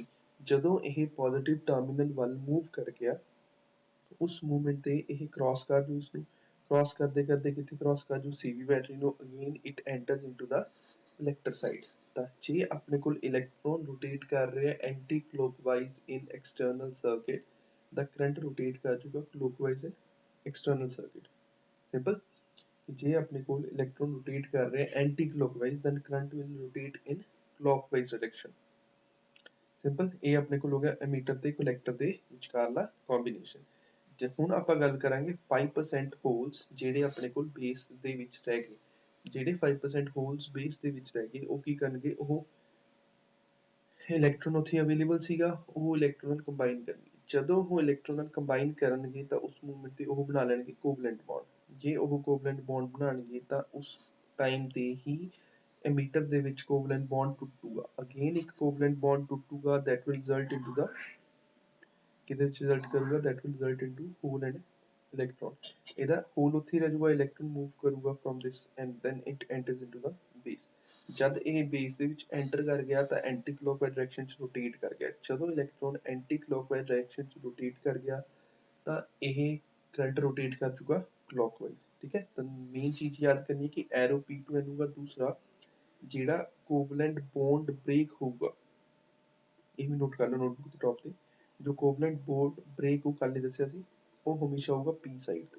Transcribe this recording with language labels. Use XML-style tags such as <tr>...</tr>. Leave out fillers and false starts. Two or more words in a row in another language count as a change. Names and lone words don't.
<pa>ਜਦੋਂ ਇਹ ਪੋਜ਼ਿਟਿਵ ਟਰਮੀਨਲ ਵੱਲ ਮੂਵ ਕਰ ਗਿਆ ਉਸ ਮੂਵਮੈਂਟ ਤੇ ਇਹ ਕ੍ਰਾਸ ਕਰ ਜੂ ਇਸਨੂੰ ਕ੍ਰਾਸ ਕਰਦੇ ਕਰਦੇ ਕਿੱਥੇ ਕ੍ਰਾਸ ਕਰ ਜੂ CB ਬੈਟਰੀ ਨੂੰ</pa> <en>again it enters into the collector side.</en> <pa>ਤਾਂ ਜੇ ਆਪਣੇ ਕੋਲ ਇਲੈਕਟ੍ਰੋਨ ਰੋਟੇਟ ਕਰ ਰਿਹਾ</pa> <en>anti clockwise in external circuit</en> <pa>ਦਾ ਕਰੰਟ ਰੋਟੇਟ ਕਰ ਜੂਗਾ</pa> <en>clockwise in external circuit.</en> <pa>simple ਜੇ ਆਪਣੇ ਕੋਲ ਇਲੈਕਟ੍ਰੋਨ ਰੋਟੇਟ ਕਰ ਰਿਹਾ</pa> <en>anti clockwise then current will rotate in clockwise direction।</en> <pa>ਸਿੰਪਲ ਇਹ ਆਪਣੇ ਕੋਲ ਹੋ ਗਿਆ emitter ਤੇ collector ਦੇ ਵਿਚਕਾਰਲਾ ਕੰਬੀਨੇਸ਼ਨ। ਜੇ ਹੁਣ ਆਪਾਂ ਗੱਲ ਕਰਾਂਗੇ 5% ਹੋਲਸ ਜਿਹੜੇ ਆਪਣੇ ਕੋਲ ਬੇਸ ਦੇ ਵਿੱਚ ਰਹਿ ਗਏ ਜਿਹੜੇ 5% ਹੋਲਸ ਬੇਸ ਦੇ ਵਿੱਚ ਰਹਿ ਗਏ ਉਹ ਕੀ ਕਰਨਗੇ ਉਹ ਇਲੈਕਟ੍ਰੋਨ ਉੱਥੇ ਅਵੇਲੇਬਲ ਸੀਗਾ ਉਹ ਇਲੈਕਟ੍ਰੋਨ ਕੰਬਾਈਨ ਕਰਨਗੇ। ਜਦੋਂ ਉਹ ਇਲੈਕਟ੍ਰੋਨ ਕੰਬਾਈਨ ਕਰਨਗੇ ਤਾਂ ਉਸ ਮੂਵਮੈਂਟ ਤੇ ਉਹ ਬਣਾ ਲੈਣਗੇ</pa> <en>covalent bond.</en> <pa>ਜੇ ਉਹ ਕੋਵਲੈਂਟ ਬੌਂਡ ਬਣਾਉਣਗੇ ਤਾਂ ਉਸ ਟਾਈਮ ਤੇ ਹੀ emitter ਦੇ ਵਿੱਚ ਕੋਵਲੈਂਟ ਬੌਂਡ ਟੁੱਟੂਗਾ ਅਗੇਨ ਇੱਕ ਕੋਵਲੈਂਟ ਬੌਂਡ ਟੁੱਟੂਗਾ</pa> <en>that will result into the</en> <pa>ਕਿਹਦੇ ਵਿੱਚ ਰਿਜ਼ਲਟ ਕਰੂਗਾ</pa> <en>that will result into hole and electron।</en> <pa>ਇਹਦਾ ਹੋਲ ਉੱਥੇ ਰਹਿ ਜਾਊਗਾ ਇਲੈਕਟ੍ਰੋਨ ਮੂਵ ਕਰੂਗਾ</pa> <en>from this and then it enters into the base।</en> <pa>ਜਦ ਇਹ ਬੇਸ ਦੇ ਵਿੱਚ ਐਂਟਰ ਕਰ ਗਿਆ ਤਾਂ</pa> <en>anti clockwise direction</en> <pa>ਚ ਰੋਟੇਟ ਕਰ ਗਿਆ। ਜਦੋਂ ਇਲੈਕਟ੍ਰੋਨ</pa> <en>anti clockwise direction</en> <pa>ਚ ਰੋਟੇਟ ਕਰ ਗਿਆ ਤਾਂ ਇਹ ਕਰੰਟ ਰੋਟੇਟ ਕਰ ਚੁੱਕਾ ਕਲੋਕਵਾਈਜ਼। ਠੀਕ ਹੈ ਤਾਂ ਮੇਨ ਚੀਜ਼ ਯਾਦ ਕਰਨੀ ਕਿ ਐਰੋ P2 ਇਹਨੂਗਾ ਦੂਸਰਾ ਜਿਹੜਾ ਕੋਵਲੈਂਟ ਬੌਂਡ ਬ੍ਰੇਕ ਹੋਊਗਾ ਇਹ ਵੀ ਨੋਟ ਕਰ ਲਓ ਨੋਟਬੁੱਕ ਦੇ ਟੌਪ ਤੇ ਜੋ ਕੋਵਲੈਂਟ ਬੌਂਡ ਬ੍ਰੇਕ ਉਹ ਕੱਲ੍ਹ ਦੱਸਿਆ ਸੀ ਉਹ ਹਮੇਸ਼ਾ ਹੋਊਗਾ P ਸਾਈਡ ਤੇ।</pa>